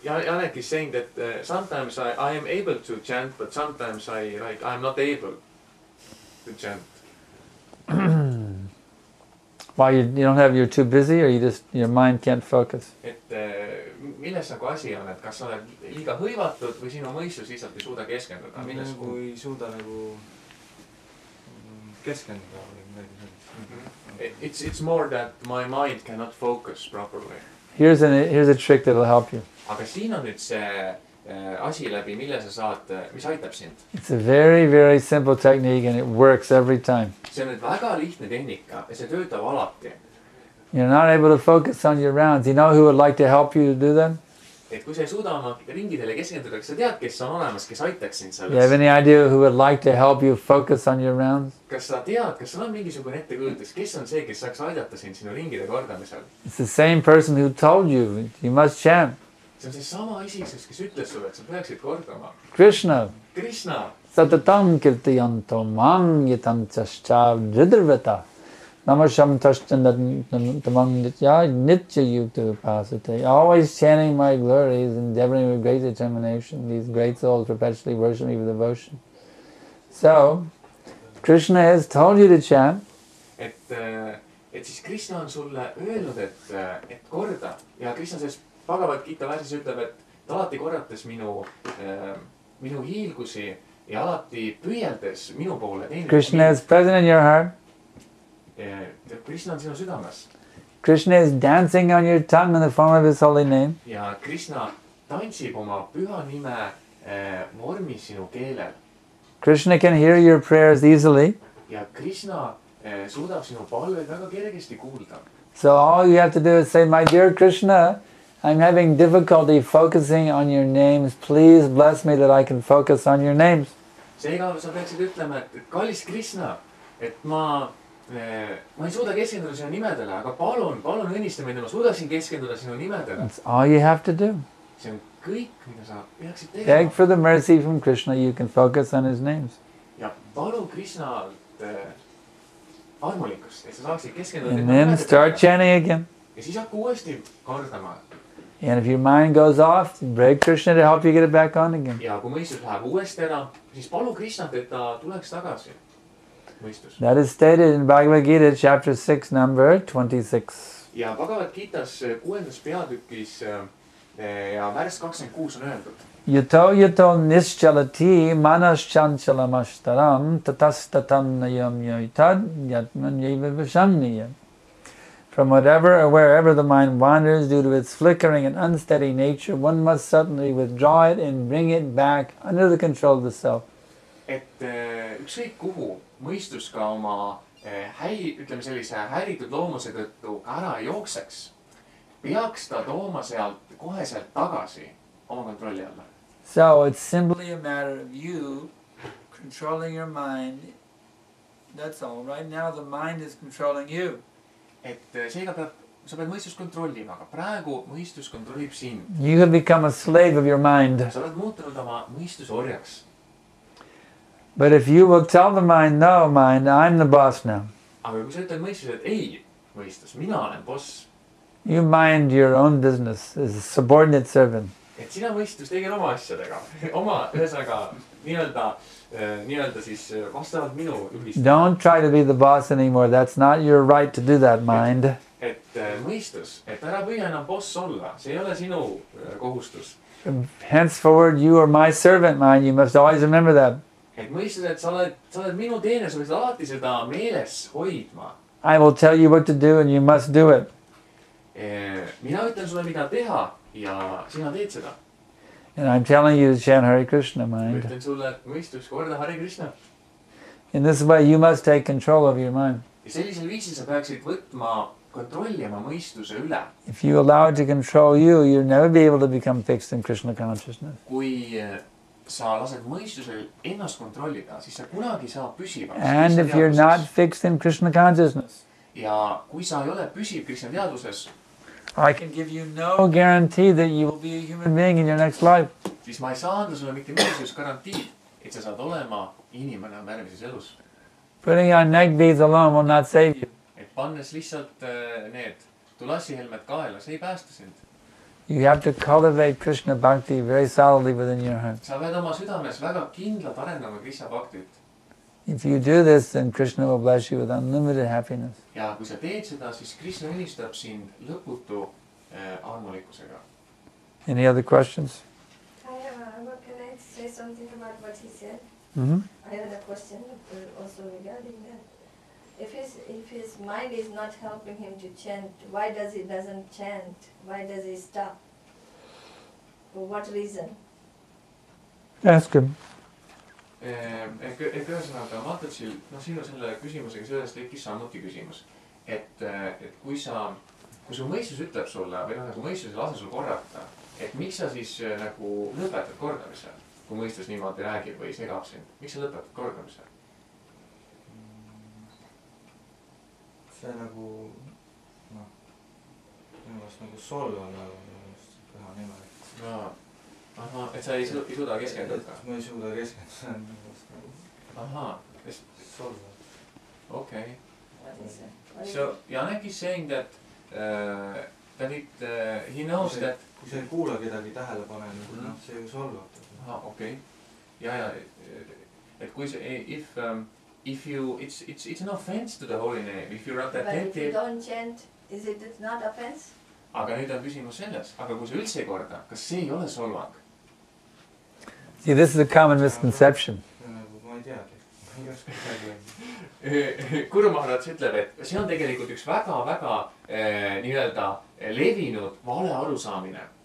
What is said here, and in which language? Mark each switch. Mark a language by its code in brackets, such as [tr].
[en] Janek is saying that sometimes I am able to chant, but sometimes I'm not able to chant. Why you're too busy, or your mind can't focus? [et] Et milles nagu asi on, et kas sa oled liiga hõivatud või sinu mõistus lihtsalt ei suuda keskenduda? Nagu ei suuda nagu keskenduda või midagi sellist. [en] It's more that my mind cannot focus properly. Here's a trick that will help you. [et] Aga siin on nüüd see asi läbi, mille sa saad, mis aitab sind. [en] It's a very, very simple technique and it works every time. [et] See on nüüd väga lihtne tehnika ja see töötab alati. [en] You're not able to focus on your rounds. You know who would like to help you to do that? [et] Et kui sa ei suuda oma ringidele keskenduda, kas sa tead, kes on olemas, kes aitaks sind selles? [en] You have any idea who would like to help you focus on your rounds? [et] Kas sa tead, kas sul on mingisugune ettekujutus, kes on see, kes saaks aidata sind sinu ringide kordamisel? [en] It's the same person who told you must chant. [et] See on see sama isisus, kes ütles sulle, et sa peaksid kordama. [en] Krishna. [et] Krishna. [sa] Satatam kirtiyanto mangyatam chascha ridrvata. Namasham tashtanamang nitya nitya yukta upasate. [en] Always chanting my glories, endeavoring with great determination. These great souls perpetually worship me with devotion. So, Krishna has told you to chant. [et] Et siis Krishna on sulle öelnud, et korda. Ja Krishna selles Bhagavad Gita värsis ütleb, et alati korrates minu hiilgusi ja alati püüeldes minu poole. [en] Krishna is present in your heart. [et] Krishna on sinu südames. [en] Krishna is dancing on your tongue in the form of his holy name. [et] Ja Krishna tantsib oma püha nime vormis sinu keelel. [en] Krishna can hear your prayers easily. [et] Ja Krishna suudab sinu palveid väga kergesti kuulda. [en] So all you have to do is say, my dear Krishna, I'm having difficulty focusing on your names. Please bless me that I can focus on your names. [et] Seega sa peaksid ütlema, et kallis Krishna, et ma ei suuda keskenduda sinu nimedele, aga palun õnnista meid, ma suudaksin keskenduda sinu nimedele. [en] That's all you have to do. [et] See on kõik, mida sa peaksid tegema. [en] Beg for the mercy from Krishna, you can focus on his names. [et] Ja palun Krishnalt armulikkust, et sa saaksid keskenduda. [en] And then start chanting again. [et] Ja siis hakka uuesti kordama. [en] And if your mind goes off, beg Krishna to help you get it back on again. [et] Ja kui mõistus läheb uuesti ära, siis palu Krishnat, et ta tuleks tagasi. Mõistus. [en] That is stated in Bhagavad Gita, chapter 6, number 26. [et] Ja Bhagavad Gitas 6. peatükis ja värss 26 on öeldud. [sa] Yato nischalati manas chanchalamashtaram tatastatam nayam yoitad yatman yeva vishamniyam. [en] From whatever or wherever the mind wanders due to its flickering and unsteady nature, one must suddenly withdraw it and bring it back under the control of the self. [et] Et ükskõik kuhu mõistus ka oma ütleme sellise häiritud loomuse tõttu ära jookseks, peaks ta tooma sealt koheselt tagasi oma kontrolli alla. [en] So it's simply a matter of you controlling your mind. That's all. Right now the mind is controlling you. [et] Et seega sa pead mõistust kontrollima, aga praegu mõistus kontrollib sind. [en] You have become a slave of your mind. [et] Sa oled muutunud oma mõistuse orjaks. [en] But if you will tell the mind, no mind, I'm the boss now. [et] Aga kui sa ütled mõistus, et ei, mõistus, mina olen boss. [en] You mind your own business as a subordinate servant. [et] Et sina mõistus tegel oma asjadega. Oma ühesõnaga nii-öelda siis vastavalt minu juhist. [en] Don't try to be the boss anymore. That's not your right to do that, mind. [et] Et mõistus, et ära püüa enam boss olla. See ei ole sinu kohustus. [en] Henceforward, you are my servant, mind. You must always remember that. [et] Et mõistus, et sa oled minu teener, sa pead alati seda meeles hoidma. [en] I will tell you what to do and you must do it. [et] Mina ütlen sulle, mida teha ja sina teed seda. [en] And I'm telling you to chant Hare Krishna, mind. [et] Ütlen sulle, et mõistus korda Hare Krishna. [en] In this way, you must take control of your mind. [et] Ja sellisel viisil sa peaksid võtma kontrolli oma mõistuse üle. [en] If you allow it to control you, you'll never be able to become fixed in Krishna consciousness. [et] Kui sa lased mõistusel ennast kontrollida, siis sa kunagi saa püsivaks. [en] And if you're not fixed in Krishna consciousness, [et] ja kui sa ei ole püsiv Krishna teadvuses, [en] I can give you no guarantee that you will be a human being in your next life. [et] Siis ma ei saa anda sulle mitte mingisugust garantiid, et sa saad olema inimene oma järgmises elus. [en] Putting on neck beads alone will not save you. [et] Et pannes lihtsalt need tulassihelmed kaela, see ei päästa sind. [en] You have to cultivate Krishna bhakti very solidly within your heart. [et] Sa pead oma südames väga kindlalt arendama Krishna bhaktit. [en] If you do this, then Krishna will bless you with unlimited happiness. [et] Ja kui sa teed seda, siis Krishna õnnistab sind lõputu armulikkusega. [en] Any other questions? Can I say something about what he said? Mm-hmm. I had a question also regarding that. If his mind is not helping him to chant, why does he doesn't chant? Why does he stop? For what reason? Ask him. [et] Ühesõnaga, Matotsil, sinu selle küsimusega sellest tekkis samuti küsimus. Et kui su mõistus ütleb sulle, või kui mõistus ei lase sul korrata, et miks sa siis nagu lõpetad kordamise, kui mõistus niimoodi räägib või segab sind? Miks sa lõpetad kordamise? See nagu, minu meelest nagu solvana püha nimel. Aha, et sa ei suuda keskenduda? Ma ei suuda keskenduda. Aha. Solva. [en] Okay. So Janek is saying that he knows that... [et] Kui sa ei kuula kedagi tähele panema, see ju solvab. Aha, okay. Ja, et kui see, [en] it's an offense to the holy name if you're not But if you attentive. don't chant, is it not offense? [et] aga nüüd on küsimus selles, aga kui sa üldse ei korda, kas see ei ole solvang? [en] See, this is a common misconception. [et] ma ei teagi, ma ei oska midagi öelda. Guru Maharaj ütleb, et see on tegelikult üks väga-väga nii-öelda levinud vale arusaamine.